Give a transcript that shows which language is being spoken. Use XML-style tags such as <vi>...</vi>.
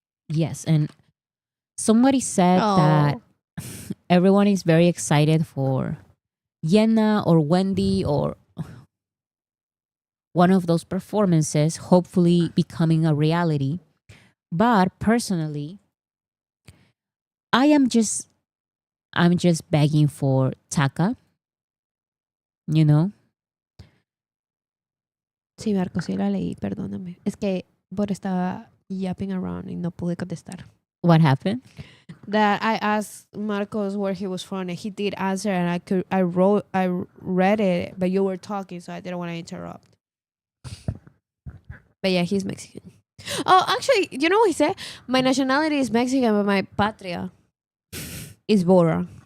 <en>Yes, and somebody said that everyone is very excited for Yena or Wendy or one of those performances, hopefully becoming a reality. But personally, I'm just begging for Taka.</en> <es>Sí, Marco, sí la leí, perdóname. Es que Bot estaba</es> <en>yapping around</en> <es>y no pude contestar.</es> <en>What happened? That I asked Marcos where he was from, and he did answer, and I read it, but you were talking, so I didn't want to interrupt. But yeah, he's Mexican. Oh, actually, you know what he said? My nationality is Mexican, but my patria is Bora.</en>